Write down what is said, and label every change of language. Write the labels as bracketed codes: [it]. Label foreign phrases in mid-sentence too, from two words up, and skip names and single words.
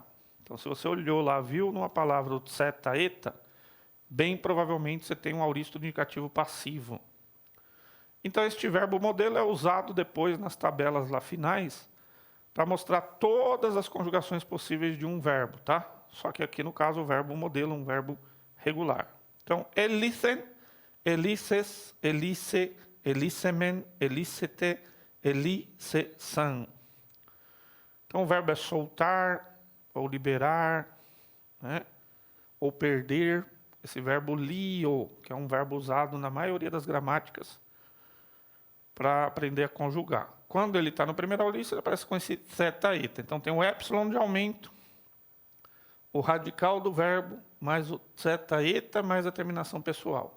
[pt] Então, se você olhou lá, viu numa palavra o zeta eta, bem provavelmente você tem um auristo do indicativo passivo. Então, este verbo modelo é usado depois nas tabelas lá finais para mostrar todas as conjugações possíveis de um verbo, tá? Só que aqui, no caso, o verbo modelo é um verbo regular. Então, [el] ἔλυσεν, ἔλυσας, ἔλυσε, ἐλύσαμεν, ἐλύσατε, ἔλυσαν. [pt] Então, o verbo é soltar, ou liberar, né? Ou perder. Esse verbo lio, que é um verbo usado na maioria das gramáticas para aprender a conjugar. Quando ele está no primeiro auristo, ele aparece com esse theta eta. Então, tem o epsilon de aumento, o radical do verbo, mais o theta eta, mais a terminação pessoal.